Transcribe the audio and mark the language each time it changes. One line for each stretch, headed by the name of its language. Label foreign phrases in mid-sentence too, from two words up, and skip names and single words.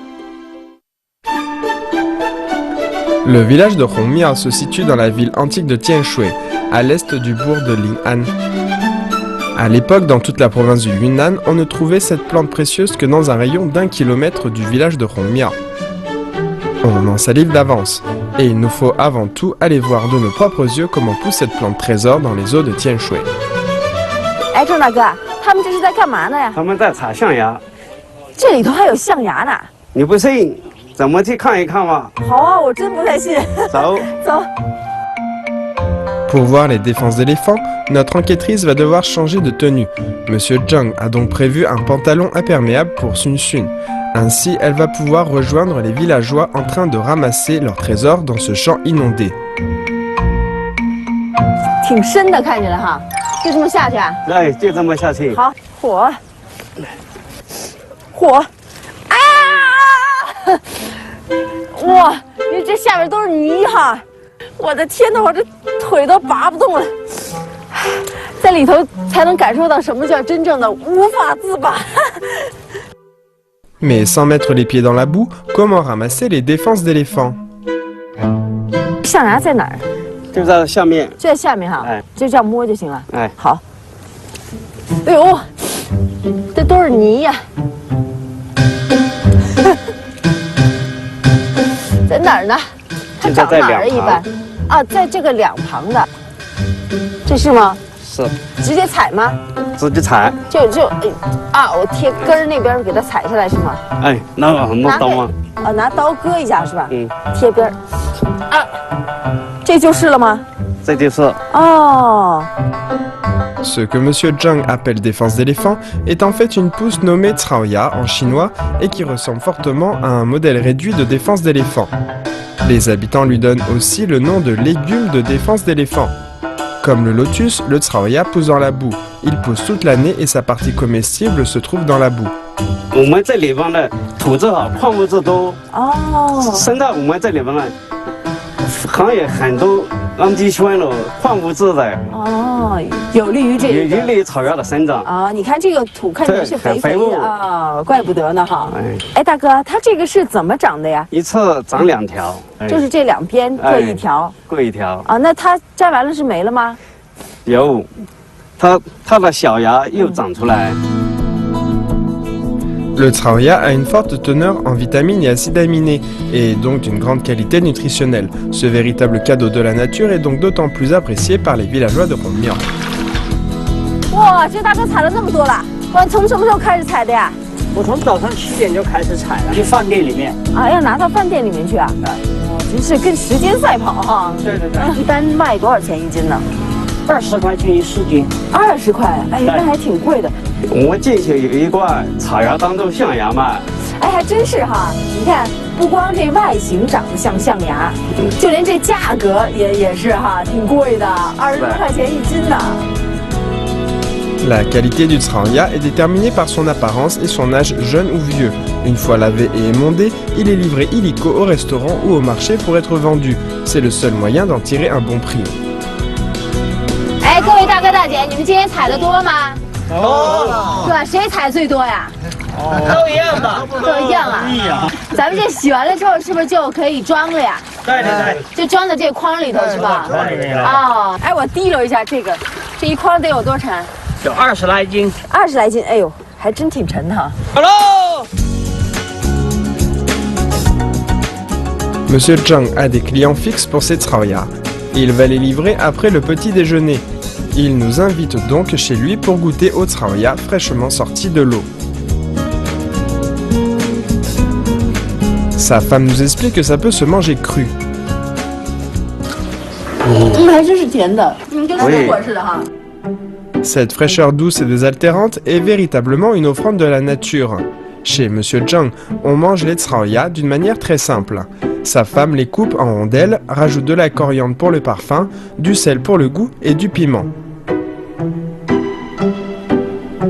French: Le village de Hongmia se situe dans la ville antique de Tianshui, à l'est du bourg de Ling'an. À l'époque, dans toute la province du Yunnan, on ne trouvait cette plante précieuse que dans un rayon d'1 kilomètre du village de Hongmia. On en salive d'avance, et il nous faut avant tout aller voir de nos propres yeux comment pousse cette plante trésor dans les eaux de Tianshui.
Chinese: 哎，郑大哥，他们这是在干嘛呢呀？他们在采象牙，这里头还有象牙呢。你不信，咱们去看一看吧。好啊，我真不太信。走，走。
French: Pour voir les défenses d'éléphants, notre enquêtrice va devoir changer de tenue. Monsieur Zhang a donc prévu un pantalon imperméable pour Sun Sun. Ainsi, elle va pouvoir rejoindre les villageois en train de ramasser leurs trésors dans ce champ inondé.
Chinese: 挺深的，看起来哈，就这么下去啊？哎，就这么下去。好，火，火，啊！哇，你这下面都是泥哈！我的天哪，我这腿都拔不动了，在里头才能感受到什么叫真正的无法自拔。
French: Mais sans mettre les pieds dans la boue, comment ramasser les défenses d'éléphants?
Chinese: 象牙在哪儿？就在下面。就在下面哈，哎，就这样摸就行了。哎，好。哎呦，这都是泥呀！在哪儿呢？它长哪儿一般？啊，在这个两旁的，这是吗？是。直接采吗？直接采。我贴根儿那边给它采下来是吗？哎，那个什么刀吗？拿刀割一下是吧？嗯。贴根儿。啊，这就是了吗？这就是。哦。
French: Ce que Monsieur Zhang appelle défense d'éléphant est en fait une pousse nommée Traoya en chinois et qui ressemble fortement à un modèle réduit de défense d'éléphant. Les habitants lui donnent aussi le nom de légume de défense d'éléphant. Comme le lotus, le Traoya pousse dans la boue. Il pousse toute l'année et sa partie comestible se trouve dans la boue.
Chinese: 我们这里边的土质好，矿物质多。哦。生到我们这里边呢，含有很多氨基酸了，矿物质的。哦，有利于这个。有利于草芽的生长。啊，你看这个土看起来是肥肥的啊，怪不得呢哈。哎，大哥，它这个是怎么长的呀？一次长2条。就是这两边各一条。各一条。啊，那它摘完了是没了吗？有，它的小芽又长出来。
French: Le Traoya a une forte teneur en vitamines et acides aminés, et donc d'une grande qualité nutritionnelle. Ce véritable cadeau de la nature est donc d'autant plus apprécié par les villageois de Hongmia.
Chinese: 哇，这大哥采了那么多了，我从什么时候开始采的呀？我从早上7点就开始采了，去饭店里面。啊，要拿到饭店里面去啊？真是跟时间赛跑哈。对对对。一般卖多少钱一斤呢？20块钱1斤。 20块，哎，那还挺贵的。我们进去有一罐草芽当做象牙卖，哎，还真是哈！你看，不光这外形长得像象牙，就连这价格也是哈，挺贵的，20多块钱一斤呢。
French: La qualité du Traoya est déterminée par son apparence et son âge jeune ou vieux. Une fois lavé et émondé, il est livré illico au restaurant ou au marché pour être vendu. C'est le seul moyen d'en tirer un bon prix.
Chinese: 哎，各位大哥大姐，你们今天采的多吗？哦，对吧？谁采最多呀？都一样的，都一样啊。咱们这洗完了之后，是不是就可以装了呀？对对对，就装在这筐里头是吧？筐里面了。哦，哎，我提溜一下这个，这一筐得有多沉？有20来斤。 20来斤，哎呦，还真挺沉的哈。 Hello。
French: Monsieur Zhang a des clients fixes pour ses Traoya. Il va les livrer après le petit déjeuner. Il nous invite donc chez lui pour goûter au Traoya fraîchement sorti de l'eau. Sa femme nous explique que ça peut se manger cru.
Chinese: 还真是甜的，跟水果似的哈。
French: Cette fraîcheur douce et désaltérante est véritablement une offrande de la nature. Chez Monsieur Zhang, on mange les Traoya d'une manière très simple. Sa femme les coupe en rondelles, rajoute de la coriandre pour le parfum, du sel pour le goût et du piment.